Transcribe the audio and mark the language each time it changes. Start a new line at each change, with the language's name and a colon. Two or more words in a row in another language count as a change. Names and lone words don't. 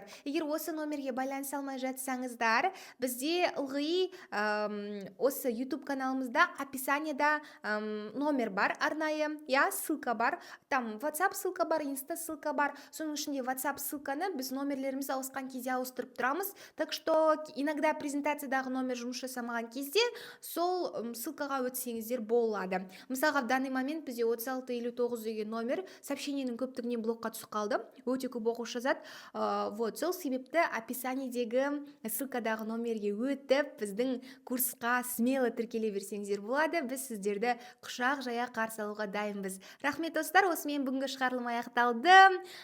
Kazakh: Егер осы номерге байланыса алмай жатсаңыздар, бізде ылғи осы YouTube каналымызда описаниеда номер бар, арнайы, ссылка бар, там WhatsApp ссылка бар, Insta ссылка бар. Соның ішінде WhatsApp ссылканы біз номерлеріміз ауысқан кезде ауыстырып тұрамыз.
Russian: Так что иногда
Kazakh: презентациядағы номер жұмыс жасамаған кезде сол ссылкаға өтсеңіздер болады. Мысалға,
Russian: в данный момент
Kazakh: бізде 3659 деген номер сообщениенің көптігінен блокқа түсіп қалды. Өте көп оқушы жазады. Сол себепті описаниедегі ссылкадағы номерге өтіп, біздің курсқа смело тіркеле берсеңіздер болады. Біз сіздерді құшақ жая қарсы алуға дайынбыз. Рахмет, достар, осымен бүгінгі шығарылым аяқталды.